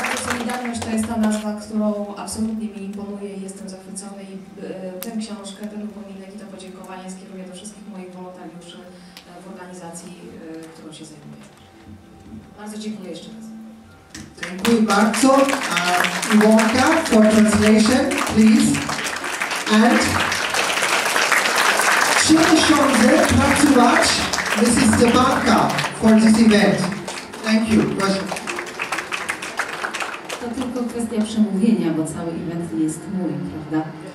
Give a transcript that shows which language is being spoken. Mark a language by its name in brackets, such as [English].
[Polish] Solidarność to jest ta nazwa, którą absolutnie mi imponuje i jestem zachwycony i tę książkę, ten upominek i to podziękowanie skieruję do wszystkich moich wolontariuszy w organizacji, którą się zajmuję. Bardzo dziękuję jeszcze raz. Dziękuję bardzo. [English] Iwonka for translation, please. And 3 miesiące pracować Mrs. Stepanka for this event. Thank you. [Polish] To tylko kwestia przemówienia, bo cały event nie jest mój, prawda?